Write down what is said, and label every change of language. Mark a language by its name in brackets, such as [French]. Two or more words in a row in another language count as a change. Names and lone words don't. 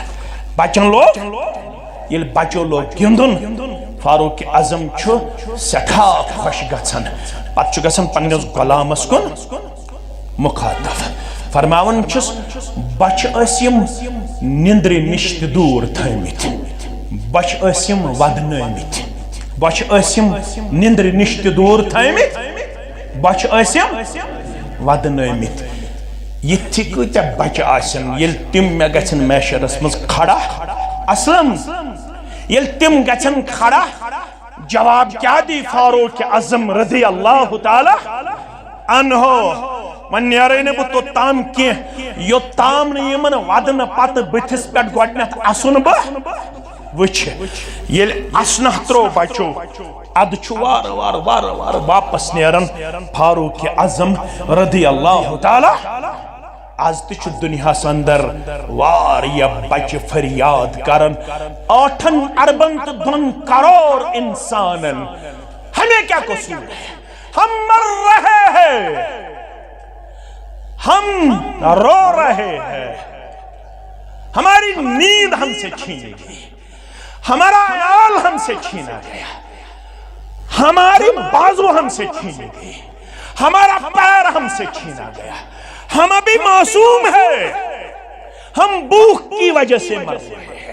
[Kashmiri] بچن لوگ، ییٚلہِ بچو لوگ گِنٛدُن، فاروق اعظم چھُ سٮ۪ٹھاہ خۄش گژھان، پتہٕ چھُ گژھان پننِس غلامس کُن مخاطب، فرماون چھُس بچہ ٲسۍ یِم نندرِ نش تہِ دوٗر تھٲمٕتۍ، بچہ ٲسۍ یِم ودنٲمٕتۍ، بچہ ٲسۍ یِم نندرِ نش تہِ دوٗر تھٲمٕتۍ، بچہ ٲسۍ یِم ودنٲمٕتۍ۔ یِتھۍ کۭتیاہ بچہ آسن ییٚلہِ تِم مےٚ گژھن میشرس منٛز کھڑا، اسلم ییٚلہِ تِم گژھن کھڑا، جواب کیا دی فاروق اعظم [Arabic] رضی اللہ تعالی عنہ؟ [Kashmiri] من نیرے نہ بہ توتام کی یوتام نہ یمن ودن پتہ بتھس پٹ گۄڈنیتھ اسن بہ وچھ، ییٚلہِ اسنہ ترو بچو اد چھُ وار وار وار وار واپس نیرن فاروق اعظم [Arabic] رضی اللہ تعالی۔ [Kashmiri] آز تہ چھُ دنیاہس اندر واریاہ بچہ فریاد کرن 8 اربن تو 2 کروڑ انسانن، [Urdu] ہمیں کیا قصور ہے؟ ہم مر رہے ہیں، ہم رو رہے ہیں، ہماری نیند ہم سے چھینی گئی، ہمارا عیال ہم سے چھینا گیا، ہماری بازو ہم سے چھینی گئی، ہمارا پیر ہم سے چھینا گیا، ہم ابھی معصوم ہیں، ہم بھوک کی وجہ سے مر رہے ہیں۔